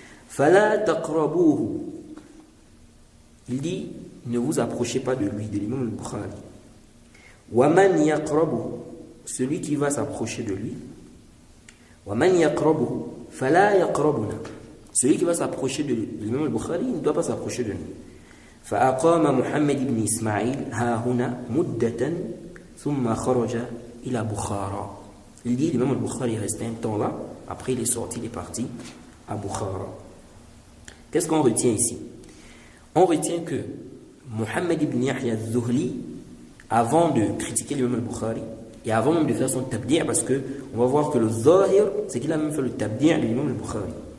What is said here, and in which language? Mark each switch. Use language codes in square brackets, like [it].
[ar] فَلَا تَقْرَبُوهُ, [fr] il dit ne vous approchez pas de lui, de l'imam al-Bukhari. [ar] وَمَنْ يَقْرَبُهُ, [fr] celui qui va s'approcher de lui. [ar] وَمَنْ يَقْرَبُهُ فَلَا يَقْرَبُنَا, [fr] celui qui va s'approcher de l'imam al-Bukhari, il ne doit pas s'approcher de nous. [ar] فأقام محمد بن إسماعيل ها هنا مدة ثم خرج إلى بخارى. [fr] Il dit l'imam al-Bukhari est resté un temps là, après il est sorti, il est parti à Bukhara. Qu'est-ce qu'on retient ici? On retient que Mohammed ibn Yahya al-Zuhli, avant de critiquer l'imam al-Bukhari et avant même de faire son tabdi', parce que on va voir que le zahir, c'est qu'il a même fait le tabdi' de l'imam al-Bukhari.